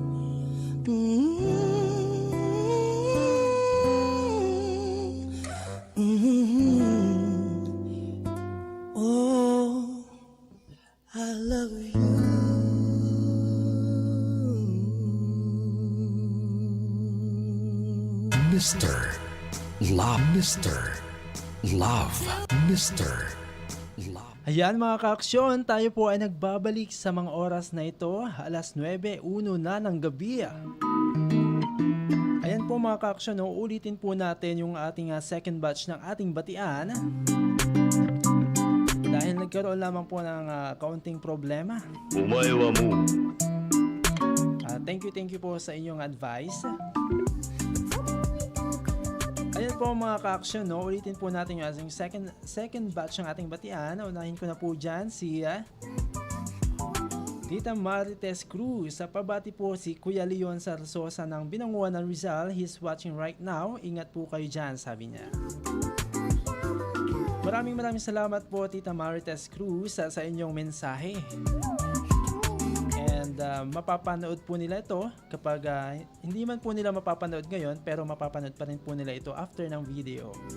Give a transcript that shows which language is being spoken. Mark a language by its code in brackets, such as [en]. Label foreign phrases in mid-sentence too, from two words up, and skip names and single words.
[en] Oh, I love you. Mr. Love, Mr. Love, Mr. Love. [tl] Ayan mga kaaksyon, tayo po ay nagbabalik sa mga oras na ito, alas 9:01 na ng gabi. Ayan po mga kaaksyon, uulitin po natin yung ating [en] second batch [tl] ng ating batian. Dahil nagkaroon lamang po ng kaunting problema. [ja] お前はもう [en] Thank you [tl] po sa inyong advice. Ayan po mga ka-action, no? Ulitin po natin yung ating [en] second batch [tl] ng ating batian. Unahin ko na po dyan si Tita Marites Cruz. Sa pabati po si Kuya Leon Sarsosa ng Binanguan ng Rizal. [en] He's watching right now. [tl] Ingat po kayo dyan, sabi niya. Maraming salamat po Tita Marites Cruz sa inyong mensahe. And mapapanood po nila ito kapag hindi man po nila mapapanood ngayon, pero mapapanood pa rin po nila ito after ng video.